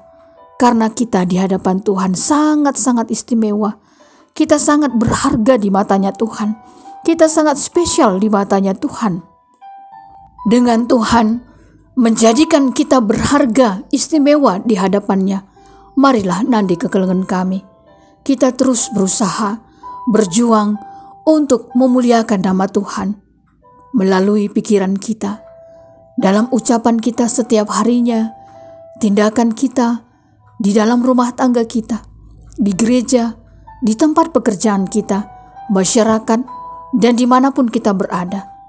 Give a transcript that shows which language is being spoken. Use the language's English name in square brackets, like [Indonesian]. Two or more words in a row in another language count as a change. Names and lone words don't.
[Indonesian] Karena kita di hadapan Tuhan sangat-sangat istimewa. Kita sangat berharga di matanya Tuhan. Kita sangat spesial di matanya Tuhan. Dengan Tuhan menjadikan kita berharga, istimewa di hadapannya, [Batak Karo] marilah nandi kekelengan kami. [Indonesian] Kita terus berusaha, berjuang untuk memuliakan nama Tuhan melalui pikiran kita, dalam ucapan kita setiap harinya, tindakan kita di dalam rumah tangga kita, di gereja, di tempat pekerjaan kita, masyarakat, dan dimanapun kita berada.